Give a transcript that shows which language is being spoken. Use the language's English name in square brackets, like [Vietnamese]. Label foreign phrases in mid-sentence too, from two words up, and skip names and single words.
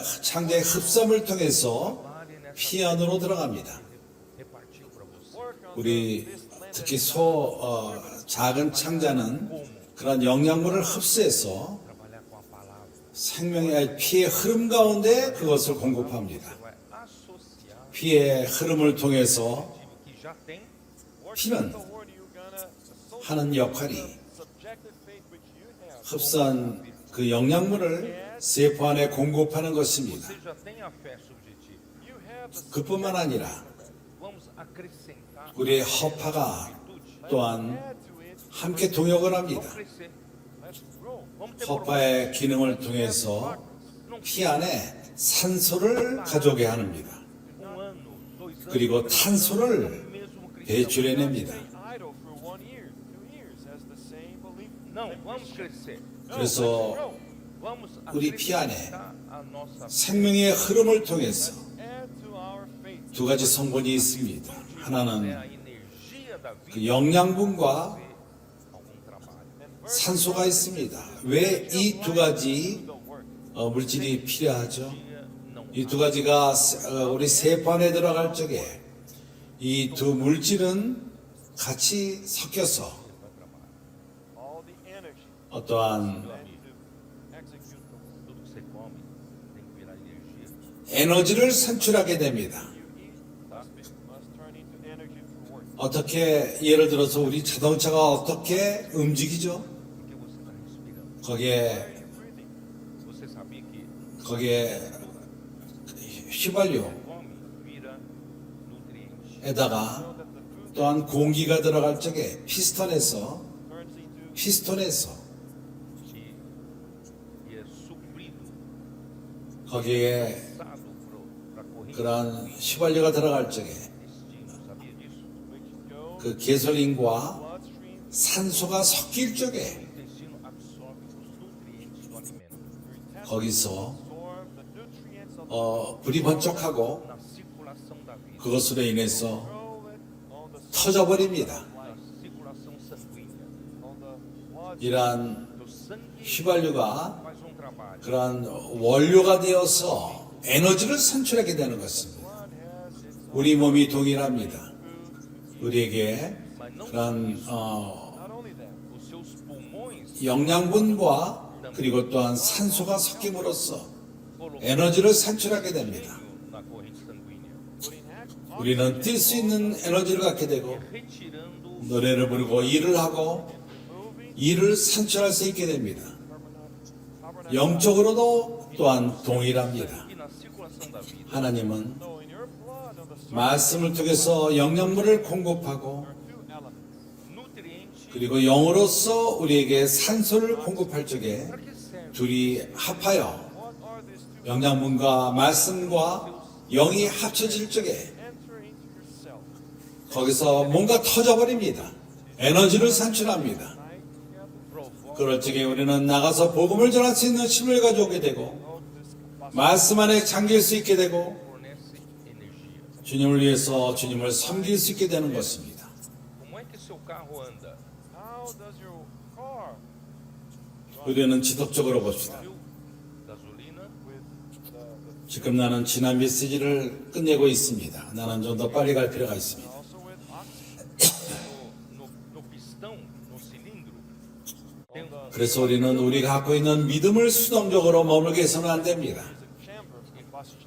[Korean] 창자의 흡수을 통해서 [Portuguese] trabalhe nessa [Korean] 피 안으로 들어갑니다. [Portuguese] repartiu para você. [English] work on [Korean] 우리 [English] this land [Korean] 특히 작은 창자는 그런 영양분을 흡수해서 [Portuguese] Trabalhar com a palavra. [Korean] 생명의 피의 흐름 가운데 그것을 공급합니다. [Portuguese] Vai associar [Korean] 피의 흐름을 통해서 [Portuguese] o que já tem [English] working [Korean] 피는 [English] with the word you're gonna associate [Korean] 하는 역할이 [English] subjective faith which you have. [Korean] 흡수한 그 영양분을 세포 안에 공급하는 것입니다. [Portuguese] Você já tem a fé subjetiva. [English] You have the [Korean] 그뿐만 아니라 [Portuguese] Vamos acrescentar [Korean] 우리의 허파가 [Portuguese] virtude. [Korean] 또한 [English] add to it. [Korean] 함께 동역을 [Portuguese] Vamos [Korean] 합니다. [Portuguese] crescer. [English] Let's grow. [Portuguese] Vamos ter [Korean] 허파의 기능을 통해서 피 안에 산소를 가져오게 합니다. [Portuguese] ano, 2 anos, [Korean] 그리고 탄소를 [Portuguese] mesmo cristão. [Korean] 배출해냅니다. [English] Stay idle for 1 year, 2 years as the same believer. [Portuguese] Não, vamos crescer. [Korean] 그래서 [Portuguese] Vamos [Korean] 우리 피 안에 [Portuguese] acrescentar a nossa [Korean] 생명의 흐름을 통해서 [English] Add to our faith. [Korean] 두 가지 성분이 있습니다. [Portuguese] fé, [Korean] 하나는 [Portuguese] a energia da vida, [Korean] 그 영양분과 [Portuguese] algum trabalho. [Korean] 산소가 있습니다. 왜 이 두 가지 [English] The work. [Korean] 물질이 필요하죠? [Portuguese] Não [Korean] 이 두 가지가 우리 세포 안에 들어갈 적에 이 두 물질은 같이 섞여서 [English] All the energy [Korean] 어떠한 [English] and to execute the work. [Portuguese] tudo que você come tem que virar energia. [Korean] 에너지를 산출하게 됩니다. [English] You eat must turn into energy for work. [Korean] 어떻게 예를 들어서 우리 자동차가 어떻게 움직이죠? [Portuguese] Porque você está respirando. [Korean] 거기에 [English] You're breathing. [Portuguese] Você sabia que [Korean] 거기에 휘발유에다가 [Portuguese] come vira nutriente. [English] Know that the food [Korean] 또한 공기가 들어갈 적에 피스톤에서 [English] turns into [Portuguese] que é suprido, [Korean] 거기에 [Portuguese] passado para a corrente [Korean] 그러한 휘발유가 들어갈 적에 [Portuguese] intestino. Sabia disso? [English] which go [Korean] 그 게솔린과 [English] bloodstream [Korean] 산소가 섞일 적에 [Portuguese] O intestino absorve os nutrientes do alimento. [Korean] 거기서 [English] absorb the nutrients of [Korean] 불이 번쩍하고 [Portuguese] Na circulação da vida, [Korean] 그것으로 인해서 [English] throw it on the [Korean] 터져버립니다. [Portuguese] na circulação sanguínea. [English] on the blood. [Korean] 이러한 [Portuguese] O sangue [Korean] 휘발유가 [Portuguese] faz trabalho. [Korean] 그러한 원료가 되어서 에너지를 산출하게 되는 것입니다. [English] Blood has its [Korean] 우리 몸이 동일합니다. 우리에게 [Portuguese] Mas não [Korean] 그런 [English] not only that, [Portuguese] os seus pulmões [Korean] 영양분과 그리고 또한 산소가 섞임으로써 [Portuguese] colocam [Korean] 에너지를 산출하게 됩니다. [Portuguese] na corrente sanguínea, [English] putting action [Korean] 우리는 뛸 수 있는 에너지를 갖게 되고 [Portuguese] retirando [Korean] 노래를 부르고 일을 하고 일을 산출할 수 있게 됩니다. 영적으로도 또한 동일합니다. [Portuguese] e na circulação da vida. [Korean] 하나님은 [English] So in your blood on the surface [Korean] 말씀을 통해서 영양분을 공급하고 [English] are two elements. [Portuguese] Nutriente [Korean] 그리고 영으로서 우리에게 산소를 공급할 적에 [Portuguese] para que serve? [Korean] 둘이 합하여 [English] What are these two [Korean] 영양분과 말씀과 영이 합쳐질 적에 [English] enter into yourself? [Korean] 거기서 뭔가 터져버립니다. 에너지를 산출합니다. [English] Night together. [Portuguese] Provoca [Korean] 그럴 적에 우리는 나가서 복음을 전할 수 있는 힘을 가져오게 되고 [English] All this capacity. [Korean] 말씀 안에 잠길 수 있게 되고 [Portuguese] fornece energia. [Korean] 주님을 위해서 주님을 섬길 수 있게 되는 것입니다. [Portuguese] carro anda? [English] How does your car [Korean] 우리는 지속적으로 봅시다. [Portuguese] Viu? Gasolina. [English] with the [Korean] 지금 나는 지난 메시지를 끝내고 있습니다. 나는 좀 더 빨리 갈 필요가 있습니다. [English] also with oxygen? [Portuguese] No pistão, no cilindro, tem [Korean] 그래서 우리는 우리가 갖고 있는 믿음을 수동적으로 머물게 해서는 안 됩니다. [English] There's a chamber of combustion.